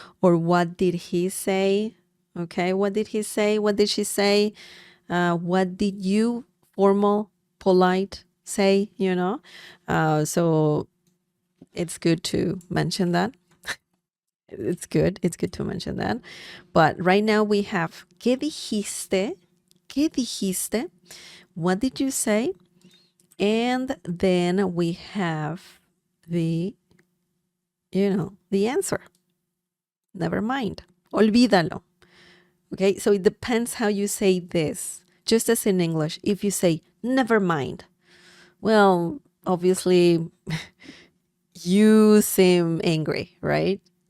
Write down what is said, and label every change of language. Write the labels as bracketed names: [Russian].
[English] Or what did he say? Okay, what did he say? What did she say? What did you, formal, polite, say? So it's good to mention that. It's good to mention that. But right now we have [Spanish] ¿qué dijiste? ¿Qué dijiste? [English] What did you say? And then we have the answer. Never mind. [Spanish] Olvídalo. [English] Okay, so it depends how you say this. Just as in English, if you say never mind, well, obviously you seem angry, right?